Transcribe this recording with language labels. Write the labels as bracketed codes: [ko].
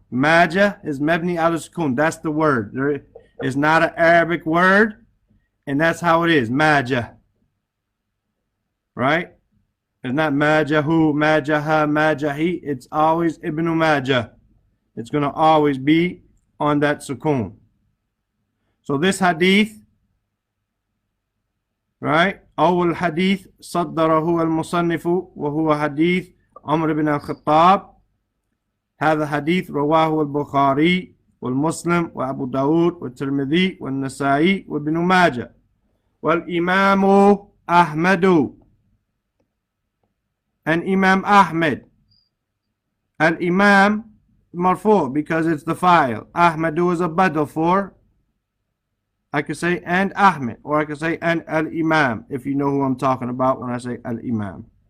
[en] Majah is mebni ala sukoon. That's the word. There is not an Arabic word, and that's how it is. Majah. Right? It's not Majahu, Majaha, Majahi. It's always Ibn Majah. It's going to always be on that sukoon. So this hadith, right? [ar] أول حديث صدره المصنف وهو حديث عمر بن الخطاب. هذا حديث رواه البخاري والمسلم وأبو داود والترمذي والنسائي وابن ماجه والإمام أحمد. [en] And Imam Ahmed. Al-Imam marfu because it's the file. Ahmadu is a badal for, I could say and Ahmed, or I could say and Al-Imam, if you know who I'm talking about when I say Al-Imam.